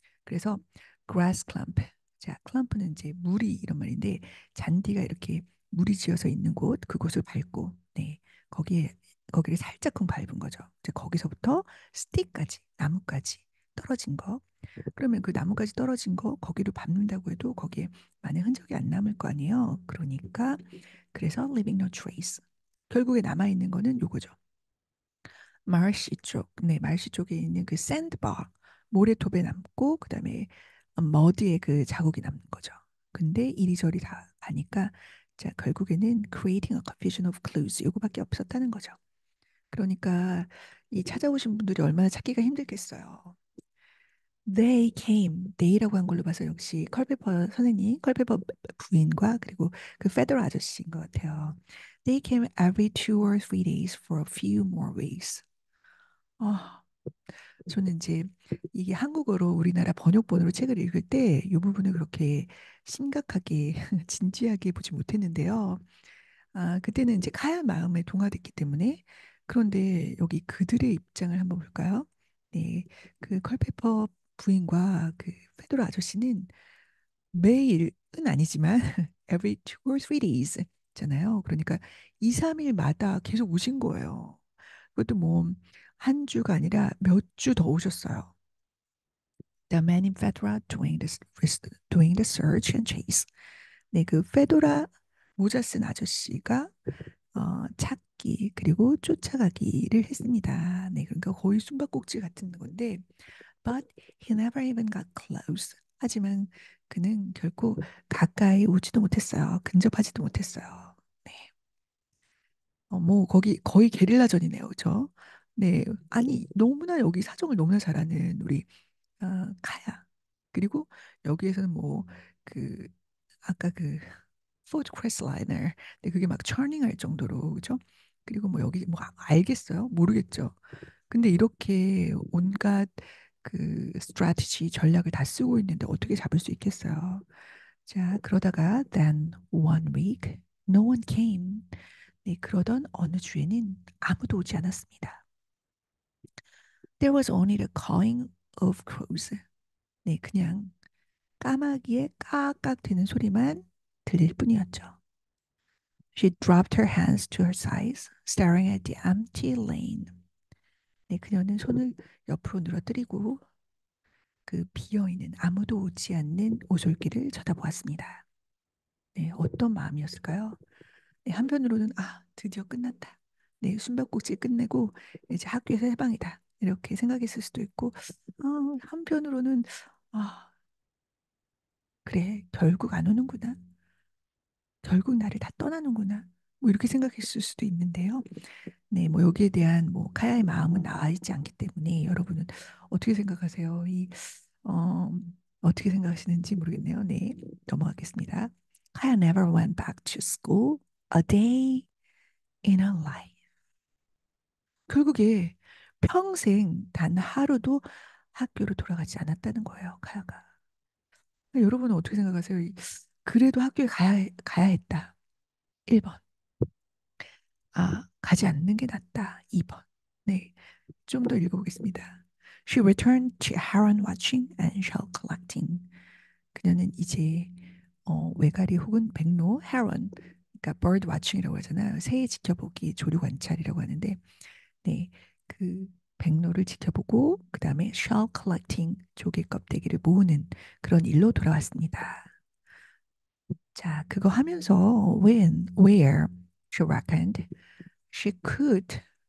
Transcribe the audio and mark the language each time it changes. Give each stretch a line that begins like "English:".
Korean: 그래서 grass clump, 자, clump는 이제 무리 이런 말인데 잔디가 이렇게 무리 지어서 있는 곳, 그곳을 밟고, 네, 거기에 거기를 살짝쿵 밟은 거죠. 이제 거기서부터 스틱까지, 나무까지 떨어진 거. 그러면 그 나무까지 떨어진 거 거기를 밟는다고 해도 거기에 많은 흔적이 안 남을 거 아니에요. 그러니까 그래서
English: leaving no trace.
Korean: 결국에 남아 있는 거는 요거죠. 마르시 쪽, 네, 마르시 쪽에 있는 그 샌드바 모래톱에 남고 그다음에 머드에 그 자국이 남는 거죠. 근데 이리저리 다 가니까 자 결국에는
English: creating a confusion of clues
Korean: 요거밖에 없었다는 거죠. 그러니까 이 찾아오신 분들이 얼마나 찾기가 힘들겠어요.
English: They came.
Korean: they라고 한 걸로 봐서 역시 컬페퍼 선생님, 컬페퍼 부인과 그리고 그 페더러 아저씨인 것 같아요.
English: They came every 2 or 3 days for a few more weeks.
Korean: 아, 저는 이제 이게 한국어로 우리나라 번역본으로 책을 읽을 때 이 부분을 그렇게 심각하게 진지하게 보지 못했는데요. 아, 그때는 이제 카야 마음에 동화됐기 때문에 그런데 여기 그들의 입장을 한번 볼까요? 네, 그 컬페퍼 부인과 그 페도라 아저씨는 매일은 아니지만
English: every 2 or 3 days
Korean: 잖아요. 그러니까 2, 3일마다 계속 오신 거예요. 그것도 뭐 한 주가 아니라 몇 주 더 오셨어요.
English: The man in fedora doing the search and chase.
Korean: 네, 그 페도라 모자 쓴 아저씨가 찾기 그리고 쫓아가기를 했습니다. 네, 그러니까 거의 숨바꼭질 같은 건데,
English: but he never even got close.
Korean: 하지만 그는 결코 가까이 오지도 못했어요. 근접하지도 못했어요. 네, 뭐 거기 거의 게릴라전이네요, 그렇죠? 네, 아니 너무나 여기 사정을 너무나 잘하는 우리 카야. 그리고 여기에서는 뭐 그 아까 그 포드 크레슬라이너. 근데 그게 막 처닝할 정도로 그죠? 그리고 뭐 여기 뭐 알겠어요? 모르겠죠. 근데 이렇게 온갖 그 스트래티지 전략을 다 쓰고 있는데 어떻게 잡을 수 있겠어요?
English: 자,
Korean: 그러다가
English: then one week no one came.
Korean: 네, 그러던 어느 주에는 아무도 오지 않았습니다.
English: There was only the cawing of crows.
Korean: 네, 그냥 까마귀의 까깍 되는 소리만 들릴 뿐이었죠.
English: She dropped her hands to her sides, staring at the empty lane.
Korean: 네, 그녀는 손을 옆으로 늘어뜨리고 그 비어있는 아무도 오지 않는 오솔길을 쳐다보았습니다. 네, 어떤 마음이었을까요? 네, 한편으로는 아, 드디어 끝났다. 네, 숨바꼭질 끝내고 이제 학교에서 해방이다. 이렇게 생각했을 수도 있고, 한편으로는 아, 그래, 결국 안 오는구나. 결국 나를 다 떠나는구나. 뭐 이렇게 생각했을 수도 있는데요. 네, 뭐 여기에 대한 뭐 카야의 마음은 나와 있지 않기 때문에 여러분은 어떻게 생각하세요? 어, 어떻게 생각하시는지 모르겠네요. 네, 넘어가겠습니다.
English: 카야 never went back to school a day in her life.
Korean: 결국에 평생 단 하루도 학교로 돌아가지 않았다는 거예요, 카야가. 여러분은 어떻게 생각하세요? 그래도 학교에 가야 했다. 1번. 아, 가지 않는 게 낫다. 2번. 네, 좀 더 읽어보겠습니다.
English: She returned to heron watching and shell collecting.
Korean: 그녀는 이제 외가리 혹은 백로 heron, 그러니까 bird watching이라고 하잖아요. 새 지켜보기, 조류 관찰이라고 하는데, 네, 그 백로를 지켜보고 그 다음에 shell collecting, 조개 껍데기를 모으는 그런 일로 돌아왔습니다.
English: 자,
Korean: 그거 하면서
English: when, where she reckoned she could